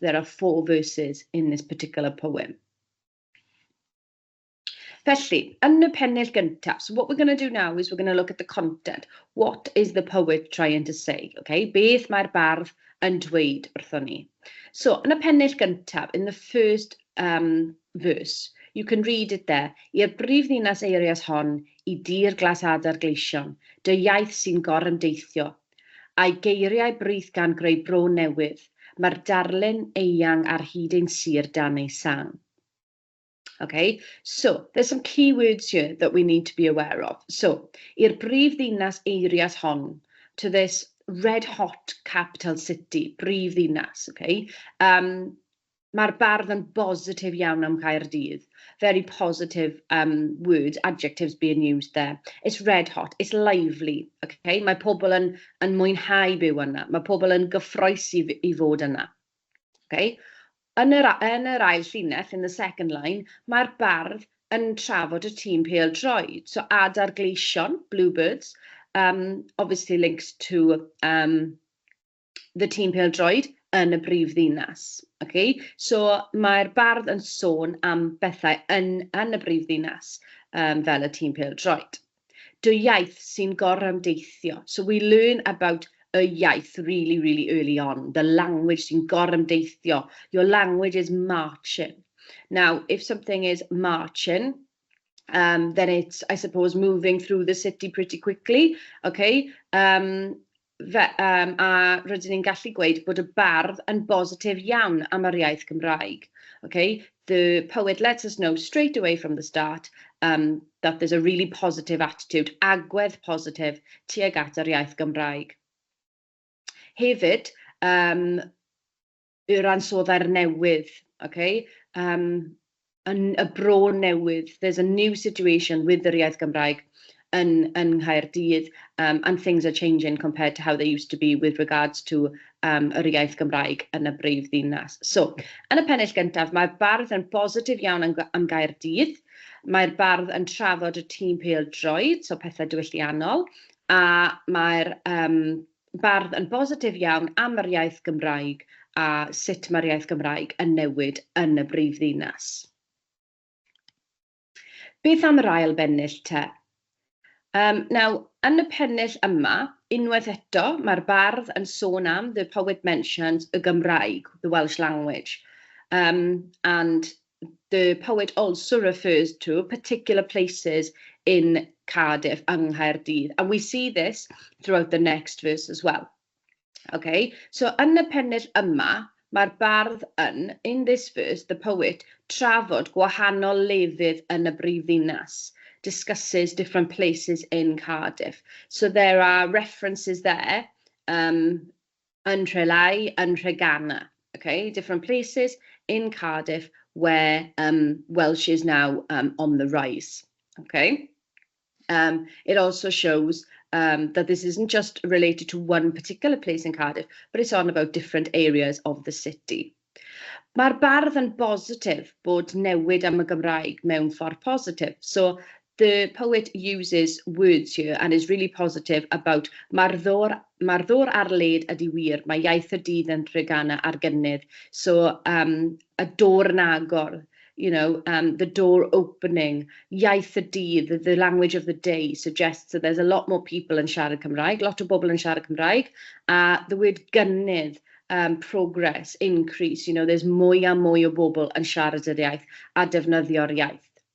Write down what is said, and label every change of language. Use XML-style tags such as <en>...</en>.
<en>There are 4 verses in this particular poem.</en> <cy>Felly, yn y pennill gyntaf,</cy> <en>so what we're going to do now is we're going to look at the content. What is the poet trying to say? Okay?</en> <cy>Beth mae'r bardd yn dweud wrthon ni. So, yn y pennill gyntaf,</cy> <en>in the first verse, you can read it there.</en> <cy>I'r brifddinas eirias hon, I dir glasadau'r gleision, dy iaith sy'n gorymdeithio, a'i geiriau brith gan greu bro newydd, mae'r darlun eang ar hyd ein sir dan ei sang.</cy> <en>Okay, so there's some key words here that we need to be aware of. So,</en> <cy>i'r brifddinas eirias hon,</cy> <en>to this red hot capital city, brifddinas, okay?</en> <cy>Mae'r bardd yn positif iawn am Caerdydd.</cy> <en>Very positive words, adjectives being used there. It's red hot, it's lively, okay?</en> <cy>Mae pobl yn mwynhau byw yna. Mae pobl yn gyffroes I fod yna, okay? Yn yr ail llinell,</cy> <en>in the second line,</en> <cy>mae'r bardd yn trafod y tîm pêl-droed.</cy> <en>So, adar gleision, bluebirds, obviously links to</en> <cy>the tîm pêl-droed yn y brifddinas. Okay? So mae'r bardd yn sôn am bethau yn y brifddinas fel y tîm pêl-droed. Dy iaith sy'n gorymdeithio.</cy> <en>So we learn about a iaith really, really early on. The language</en> <cy>sy'n gorymdeithio.</cy> <en>Your language is marching. Now, if something is marching, then it's, I suppose, moving through the city pretty quickly. Okay?</en> <cy>A rydyn ni'n gallu gweud bod y bardd yn bositif iawn am yr iaith Gymraeg.</cy> <en>Okay? The poet lets us know straight away from the start that there's a really positive attitude,</en> <cy>agwedd positif tuag at yr iaith Gymraeg. Hefyd, yw'r ansoddair newydd, okay? Y bro newydd,</cy> <en>there's a new situation with</en> <cy>yr iaith Gymraeg yn Caerdydd,</cy> <en>and things are changing compared to how they used to be with regards to</en> <cy>yr iaith Gymraeg yn y brifddinas. So, yn y pennill gyntaf, mae'r bardd yn bositif iawn am Gaerdydd, mae'r bardd yn trafod y tîm pêl-droed, so pethau diwylliannol, a mae'r bardd yn bositif iawn am yr iaith Gymraeg a sut mae'r iaith Gymraeg yn newid yn y brifddinas. Beth am yr ail bennill te? Now, yn y pennill yma, unwaith eto, mae'r bardd yn sôn am,</cy> <en>the poet mentions,</en> <cy>y Gymraeg,</cy> <en>the Welsh language. And the poet also refers to particular places in Cardiff and Caerdydd. And we see this throughout the next verse as well.</en> <cy>Okay, so yn y pennill yma, mae'r bardd yn,</cy> <en>in this verse, the poet,</en> <cy>trafod gwahanol lefydd yn y brifddinas,</cy> <en>discusses different places in Cardiff. So there are references there, yn Rhylai, yn Rhegana, okay, different places in Cardiff where Welsh is now on the rise, okay. It also shows that this isn't just related to one particular place in Cardiff, but it's on about different areas of the city.</en> <cy>Mae'r bardd yn bositif bod newid am y Gymraeg mewn ffordd positif.</cy> <en>So the poet uses words here and is really positive about</en> <cy>marddor ar led ydi wir, mae iaith y dydd yn Rhegana ar gynnydd.</cy> <en>So a door yn agor, you know, the door opening,</en> <cy>iaith y dydd,</cy> <en>the language of the day suggests that there's a lot more people</en> <cy>yn siarad Cymraeg, lot o bobl yn siarad Cymraeg,</cy> <en>the word gynnydd, progress, increase, you know, there's</en> <cy>mwy a mwy o bobl yn siarad yr iaith a defnyddio'r iaith.</cy>